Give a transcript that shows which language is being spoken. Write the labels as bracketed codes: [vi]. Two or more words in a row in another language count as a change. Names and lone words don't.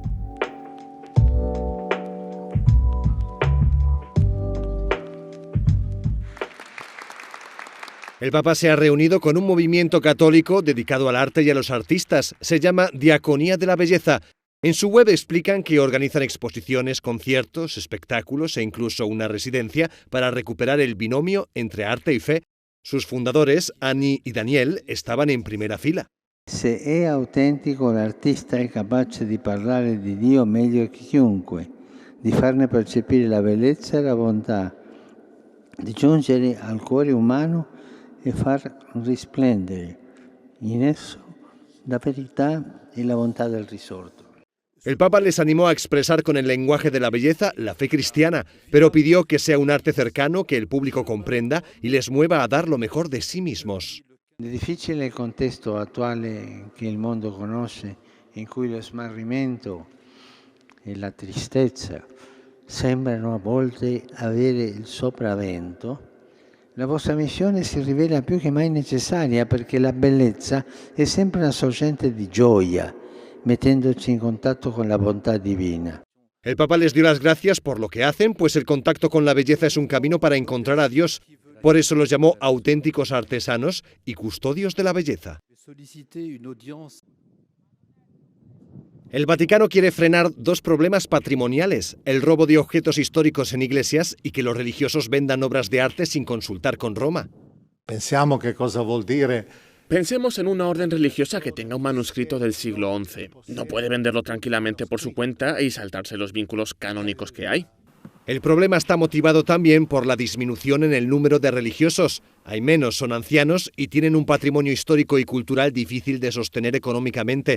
[es] El Papa se ha reunido con un movimiento católico dedicado al arte y a los artistas. Se llama Diaconía de la Belleza. En su web explican que organizan exposiciones, conciertos, espectáculos e incluso una residencia para recuperar el binomio entre arte y fe. Sus fundadores, Annie y Daniel, estaban en primera fila. [it] Se è autentico, l'artista è capace di parlare di Dio meglio che chiunque, di farne percepire la bellezza e la bontà, di giungere al cuore umano e far risplendere in esso la verità e la bontà del risorto. [es] El Papa les animó a expresar con el lenguaje de la belleza la fe cristiana, pero pidió que sea un arte cercano, que el público comprenda y les mueva a dar lo mejor de sí mismos. [it] Nel difficile contesto attuale che il mondo conosce, in cui lo smarrimento e la tristezza sembrano a volte avere il sopravvento, la vostra missione si rivela più che mai necessaria, perché la bellezza è sempre una sorgente di gioia, mettendoci in contatto con la bontà divina. [es] El Papa les dio las gracias por lo que hacen, pues el contacto con la belleza es un camino para encontrar a Dios. Por eso los llamó auténticos artesanos y custodios de la belleza. El Vaticano quiere frenar dos problemas patrimoniales: el robo de objetos históricos en iglesias y que los religiosos vendan obras de arte sin consultar con Roma. [it] Pensiamo che cosa vuol dire. [es] Pensemos en una orden religiosa que tenga un manuscrito del siglo XI. No puede venderlo tranquilamente por su cuenta y saltarse los vínculos canónicos que hay. El problema está motivado también por la disminución en el número de religiosos. Hay menos, son ancianos y tienen un patrimonio histórico y cultural difícil de sostener económicamente.